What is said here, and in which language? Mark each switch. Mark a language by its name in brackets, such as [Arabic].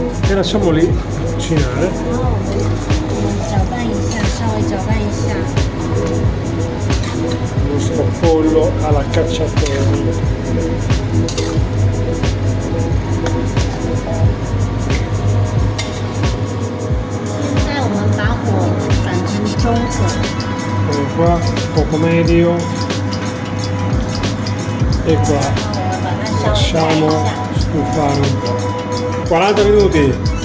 [Italian] E lasciamo lì a cucinare. [Chinese] 然后我们搅拌一下，稍微搅拌一下。 [Italian] Il nostro pollo alla cacciatore. [Chinese] 现在我们把火转成中火， [Italian] Poi qua, poco medio. E qua [Chinese] 然后我们把它稍微 [Italian] lasciamo [Chinese] 盖一下， [Italian] stufare un po'. 40 minuti.